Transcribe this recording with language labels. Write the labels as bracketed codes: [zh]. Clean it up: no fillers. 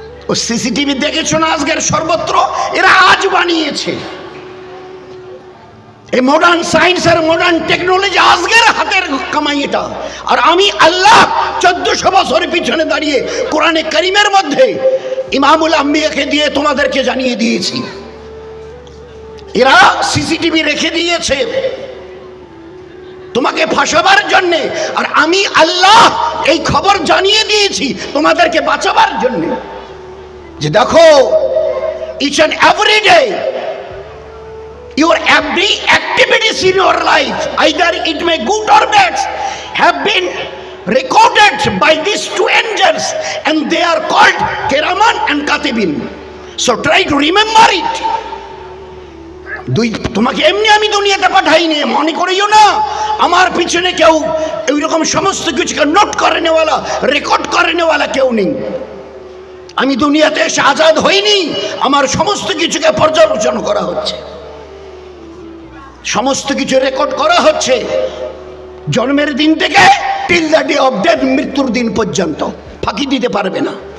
[bn] ও CCTV দেখেছো না আজকের সর্বত্র? এরা আজ বানিয়েছে। এই মডার্ন সায়েন্স আর মডার্ন টেকনোলজি আজকের হাতের কামাই এটা। আর আমি আল্লাহ 1400 বছরের পিছনে দাঁড়িয়ে কোরআনে কারিমের মধ্যে ইমামুল আম্বিয়াকে দিয়ে তোমাদেরকে জানিয়ে দিয়েছি। এরা সিসিটিভি রেখে দিয়েছে তোমাকে ফাঁসাবার জন্যে, আর আমি আল্লাহ এই খবর জানিয়ে দিয়েছি তোমাদেরকে বাঁচাবার জন্যে, যে দেখো [en] Each and every day your every activities in your life, either it may good or bad, have been recorded by these two angels, and they are called Kiraman and Katibin. So try to remember it. [bn] তোমাকে এমনি আমি দুনিয়াতে পাঠাইনি, মনে করিও না আমার পিছনে কেউ এইরকম সমস্ত কিছুকে নোট করে নেওয়ালা, রেকর্ড করে নেওয়ালা কেউ নেই। আমি দুনিয়াতে এসে আজাদ হইনি, আমার সমস্ত কিছুকে পর্যালোচনা করা হচ্ছে, সমস্ত কিছু রেকর্ড করা হচ্ছে, জন্মের দিন থেকে [en] till the day of death, [bn] মৃত্যুর দিন পর্যন্ত। ফাঁকি দিতে পারবে না।